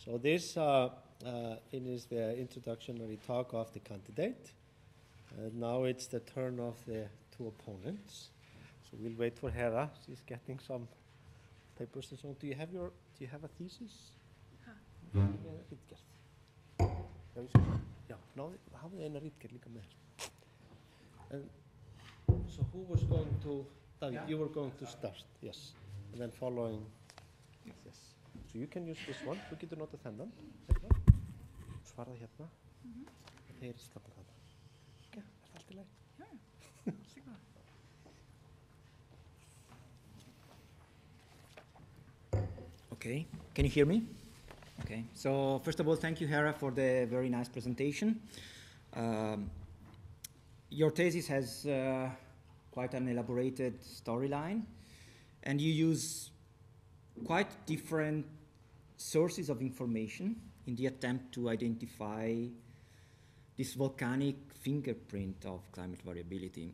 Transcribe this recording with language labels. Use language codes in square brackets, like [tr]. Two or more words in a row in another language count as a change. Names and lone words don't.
[en] So this finished the introductory talk of the candidate. Now it's the turn of the two opponents. So we'll wait for Hera. She's getting some papers and so on. Do you have a thesis? Ha. [is] Ritgerð. Já, hafið eina ritgerð líka með. [en] So who was going to, David, you were going to start, yes. And then following, yes. So you can use this one. [is] Þú getur notað þennan, hérna. Svarað hérna. Þeir standa þarna. Okay, það allt í lagi? Já, allt í góð. [en] Okay, can you hear me? Okay, so first of all, thank you, Hera, for the very nice presentation. Your thesis has quite an elaborated storyline, and you use quite different sources of information in the attempt to identify this volcanic fingerprint of climate variability.